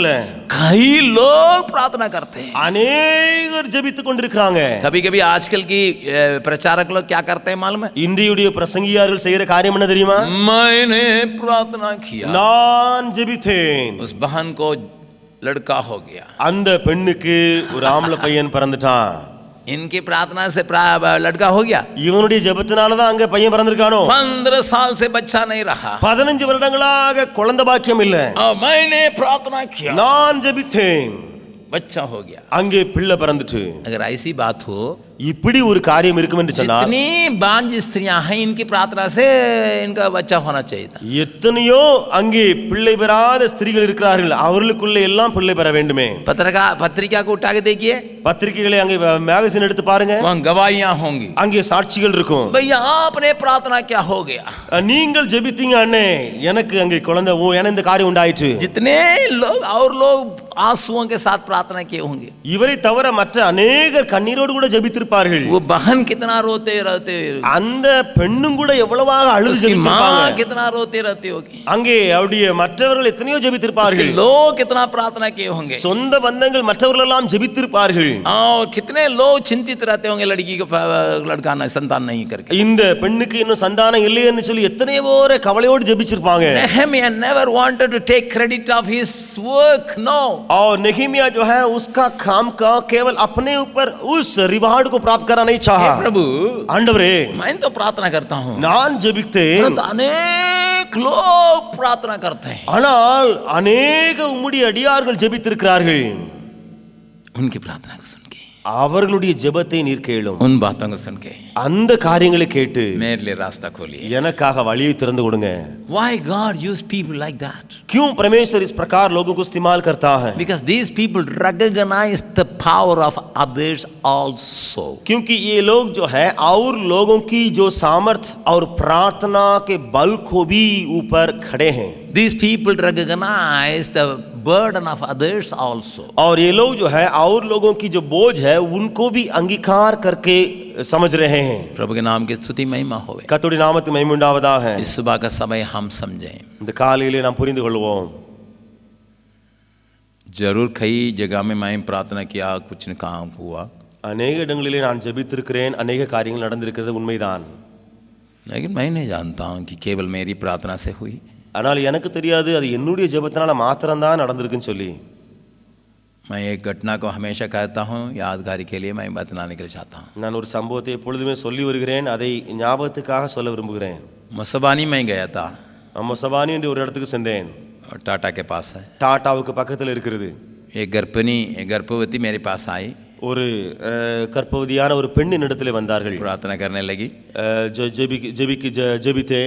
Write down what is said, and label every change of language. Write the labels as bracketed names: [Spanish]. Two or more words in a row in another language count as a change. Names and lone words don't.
[Hindi] कई लोग प्रार्थना करते हैं. [Tamil] அநேகர் ஜெபித்துக் கொண்டிருக்கிறாங்க. [Hindi] कभी कभी आजकल की प्रचारक लोग क्या करते हैं मालूम है? [Tamil] இன்றையுடைய பிரசங்கியார்கள் செய்யற காரியம் என்ன தெரியுமா? [Hindi] मैंने प्रार्थना किया, [Tamil] நான் ஜெபித்தேன், [Hindi] उस बहन को लड़का हो गया. [Tamil] அந்த பெண்ணுக்கு ஒரு ஆம்பளை பையன் பிறந்துட்டான். [Hindi] इनकी प्रार्थना से लड़का हो गया. [Tamil] இவனுடைய ஜெபத்தினால தான் அங்க பையன் பிறந்திருக்கானோ. [Hindi] 15 साल से बच्चा नहीं रहा. [Tamil] 15 வருடங்களாக குழந்தை பாக்கியம் இல்ல. [Hindi] और मैंने प्रार्थना किया, [Tamil] நான் ஜெபித்தேன், [Hindi] बच्चा हो गया. [Tamil] அங்கே பிள்ளை பிறந்துட்டு. [Hindi] अगर ऐसी बात हो, [Tamil] இப்படி ஒரு காரியம் இருக்கும் என்று சொன்னால் [Hindi] जितनी बांझ स्त्रियां हैं, इनकी प्रार्थना से इनका बच्चा होना चाहिए था. [Tamil] எத்தனையோ அங்கே பிள்ளை பெறாத ஸ்திரீகள் இருக்கிறார்கள், அவர்களுக்குள்ள எல்லாம் பிள்ளை பெற வேண்டுமே. [Hindi] पत्रिका को उठा के देखिए, [Tamil] பத்திரிகைகளை அங்கே மேகசின் எடுத்து பாருங்க, [Hindi] वहाँ गवाहियां होंगी. [Tamil] அங்கே சாட்சிகள் இருக்கும். [Hindi] भैया आपने प्रार्थना क्या हो गया, [Tamil] நீங்கள் ஜெபித்தீங்க அண்ணே, எனக்கு அங்கே குழந்தை எனக்கு இந்த காரியம் உண்டாயிற்று. [Hindi] जितने लोग और लोग आंसुओं के साथ प्रार्थना किए होंगे. [Tamil] இவரை தவிர மற்ற அநேகர் கண்ணீரோடு கூட ஜெபித்திருப்பார்கள். [Hindi] वो बहन कितना रोते रहते, [Tamil] அந்த பெண்ணும் கூட எவ்வளவாக அழுது [Hindi] उसकी [Tamil] ஜெபிச்சிருப்பாங்க. [Hindi] माँ कितना रोते रहती होगी, [Tamil] அங்கே அவருடைய மற்றவர்கள் எத்தனையோ [Hindi] उसके [Tamil] ஜெபித்திருப்பார்கள். [Hindi] लोग कितना प्रार्थना किए होंगे, [Tamil] சொந்த பந்தங்கள் மற்றவர்கள் எல்லாம் ஜெபித்திருப்பார்கள். [Hindi] और कितने लोग चिंतित रहते होंगे लड़की को लड़का नहीं, संतान नहीं करके. [Tamil] இந்த பெண்ணுக்கு இன்னும் சந்தானம் இல்லைன்னு சொல்லி எத்தனையோ பேர் கவலையோடு ஜெபிச்சிருப்பாங்க. [English] Nehemiah never wanted to take credit of his work, no. [Hindi] और नेहमिया जो है उसका काम का केवल अपने ऊपर उस रिवार्ड को प्राप्त करना नहीं चाहा. प्रभु, [Tamil] ஆண்டவரே, [Hindi] मैं तो प्रार्थना करता हूँ, [Tamil] நான் ஜெபித்தேன், [Hindi] परंतु अनेक लोग प्रार्थना करते हैं. [Tamil] ஆனால் अनेक உம்முடைய அடியார்கள் ஜெபித்திருக்கிறார்கள். [Hindi] उनकी प्रार्थना को सुन के, [Tamil] அவர்களுடைய ஜெபத்தை நீர் கேளும். [Hindi] उन बातों को सुन के [Tamil] அந்த காரியங்களை கேட்டு [Hindi] मेरे लिए रास्ता खोलिए. [Tamil] எனக்காக वழியை திறந்து கொடுங்க. [English] Why God use people like that? [Hindi] क्यों परमेश्वर इस प्रकार लोगों को इस्तेमाल करता है? [English] Because these people recognize the power of others also. [Hindi] क्योंकि ये लोग जो है और लोगों की जो सामर्थ्य और प्रार्थना के बल को भी ऊपर खड़े हैं. [English] These people recognize the burden of others also. [Hindi] और ये लोग जो है और लोगों की जो बोझ है उनको भी अंगीकार करके समझ रहे हैं. प्रभु के नाम की स्तुति महिमा होवे. [Tamil] கர்த்தருடைய நாமத்துக்கு மகிமை உண்டாவதாக. [Hindi] इस सुबह का समय हम समझें. [Tamil] இந்த காலையிலே நாம் புரிந்து கொள்வோம். [Hindi] जरूर कई जगह में मैं प्रार्थना किया, कुछ न काम हुआ, [Tamil] अनेक இடங்களிலே நான் ஜெபித்திருக்கிறேன், अनेक காரியங்கள் நடந்திருக்கிறது உண்மைதான். [Hindi] लेकिन मैं नहीं जानता हूँ कि केवल मेरी प्रार्थना से हुई. [Tamil] ஆனால் எனக்கு தெரியாது அது என்னுடைய ஜெபத்தினால மாத்திரம்தான் நடந்திருக்குன்னு சொல்லி. [Hindi] मैं एक घटना को हमेशा कहता हूँ, यादगारी के लिए मैं बतलाने के लिए चाहता हूँ. [Tamil] நான் ஒரு சம்பவத்தை எப்பொழுதுமே சொல்லி வருகிறேன், அதை ஞாபகத்துக்காக சொல்ல விரும்புகிறேன். [Hindi] मसबानी में गया था, [Tamil] மொசபானி என்ற ஒரு இடத்துக்கு சென்றேன். [Hindi] टाटा के पास है. [Tamil] டாட்டாவுக்கு பக்கத்தில் இருக்கிறது. [Hindi] एक गर्भवती मेरे पास आई. [Tamil] ஒரு கர்ப்பவதியான ஒரு பெண்ணின் இடத்துல வந்தார்கள். [Hindi] प्रार्थना करने लगी. [Tamil] ஜெபித்தேன்.